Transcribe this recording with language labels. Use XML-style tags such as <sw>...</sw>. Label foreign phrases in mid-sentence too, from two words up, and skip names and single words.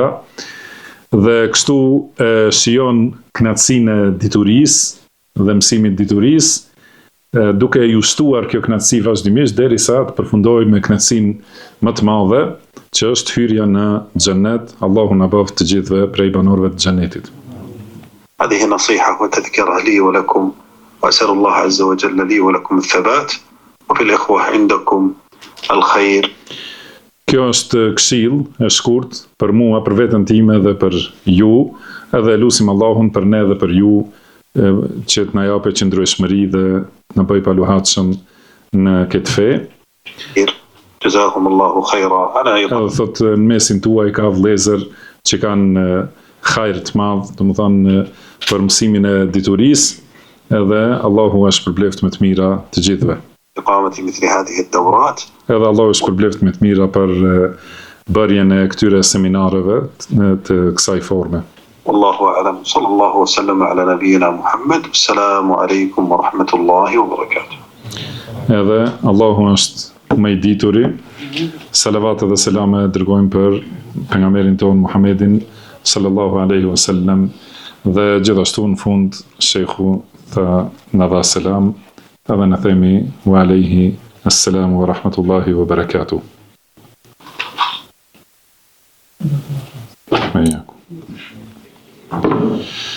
<sq>Dhe kështu shijon kënaqësinë e diturisë dhe mësimit diturisë, duke ju shtuar kjo kënaqësi vazhdimisht derisa të përfundojë me kënaqësinë më të madhe, që është hyrja në xhenet. Allahu na bëft të gjithëve prej banorëve të xhenetit.</sq> <ar>هذه نصيحة وتذكرة لي ولكم، وأسأل الله عز وجل لي ولكم الثبات، وفي الإخوة عندكم الخير.</ar> <sq>Kjo është këshill e shkurt për mua, për veten time dhe për ju, edhe lutim Allahun për ne dhe për ju që të na japë qëndrueshmëri dhe na bëj paluhatshëm në këtë fe.</sq> <ar>جزاكم الله خيرا.</ar> <sq>Edhe thot në mesin tuaj ka vëllezër që kanë hajër të madh, domethënë për mësimin e diturisë, edhe Allahu është përbleft me të mira të gjithëve.</sq> <ar>إقامة مثل هذه الدورات.</ar> <sq>Edhe Allahu është përbleft me të mira për bërjen e këtyre seminareve të kësaj forme.</sq> <ar>والله أعلم. صلى الله وسلم على نبينا محمد. السلام عليكم ورحمة الله وبركاته.</ar> <sq>Edhe Allahu është më i dituri. Salavat dhe selame dërgojmë për pejgamberin ton Muhammedin</sq> <ar>صلى الله عليه وسلم,</ar> <sq>dhe gjithashtu në fund sheikhu tha na dha selam, edhe në themi</sq> <ar>وعليه السلام ورحمة الله وبركاته.</ar> <sq>Hayyakum.</sq>